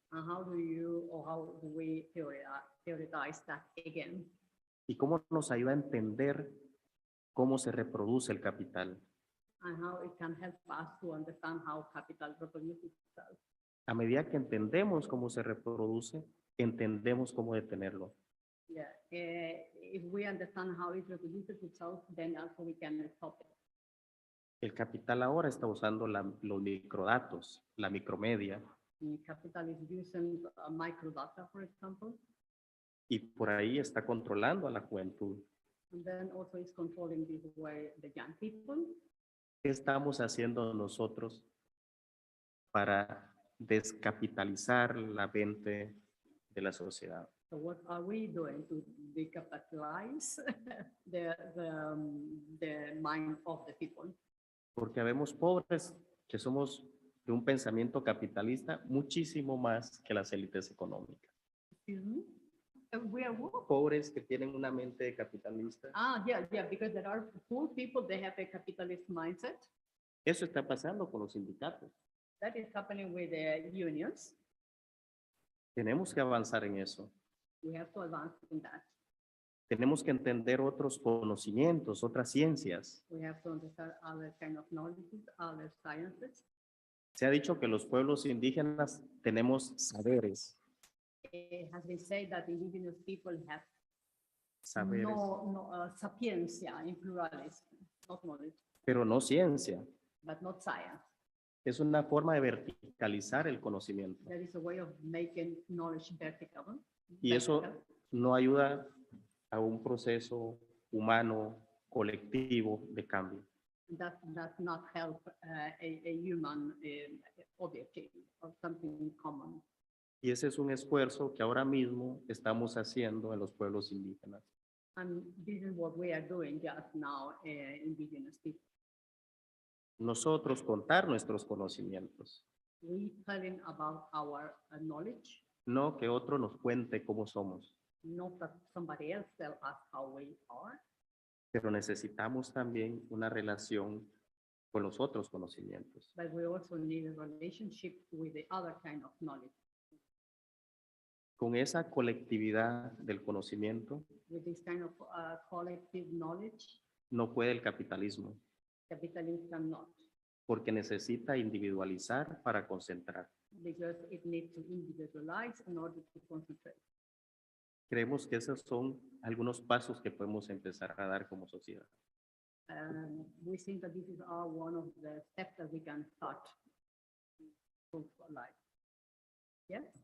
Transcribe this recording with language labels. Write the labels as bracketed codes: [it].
[en] And how do we theorize that again? [es] ¿Y cómo nos ayuda a entender cómo se reproduce el capital? [en] And how it can help us to understand how capital reproduces itself. [es] A medida que entendemos cómo se reproduce, entendemos cómo detenerlo. [en] Yeah, if we understand how it reproduces itself, then also we can stop it. [es] El capital ahora está usando los microdatos, la micromedia, [en] Capital is using microdata, for example, [es] y por ahí está controlando a la juventud. [en] and then also is controlling this way the young people. [es] ¿Qué estamos haciendo nosotros para descapitalizar la mente de la sociedad? [en] So what are we doing to decapitalize the mind of the people? [es] Porque habemos pobres que somos de un pensamiento capitalista muchísimo más que las élites económicas. [en] Excuse me? We are what? [es] Pobres que tienen una mente capitalista. [en] Yeah, because there are poor people, they have a capitalist mindset. [es] Eso está pasando con los sindicatos. [en] That is happening with the unions. [es] Tenemos que avanzar en eso. [en] We have to advance in that. [es] Tenemos que entender otros conocimientos, otras ciencias. [en] We have to understand other kind of knowledges, other sciences. [es] Se ha dicho que los pueblos indígenas tenemos saberes. [en] It has been said that indigenous people have [es] Saberes, [en] sapiencia in pluralis, not knowledge, [es] pero no ciencia. [en] but not science. [es] Es una forma de verticalizar el conocimiento. [en] There is a way of making knowledge vertical. [es] Y eso no ayuda a un proceso humano, colectivo de cambio. [en] That does not help a human objective or something common. [es] Y ese es un esfuerzo que ahora mismo estamos haciendo en los pueblos indígenas. [en] And this is what we are doing just now, indigenous people. [es] Nosotros contar nuestros conocimientos, [en] We telling about our knowledge, [es] no que otro nos cuente cómo somos, [en] not that somebody else tell us how we are, [es] pero necesitamos también una relación con los otros conocimientos. [en] but we also need a relationship with the other kind of knowledge. [es] Con esa colectividad del conocimiento [en] With this kind of collective knowledge, [es] no puede el capitalismo, [en] capitalism cannot, [es] porque necesita individualizar para concentrar. [en] because it needs to individualize in order to concentrate. [es] Creemos que esos son algunos pasos que podemos empezar a dar como sociedad. [en] We think that this is one of the steps that we can start to life. Yes?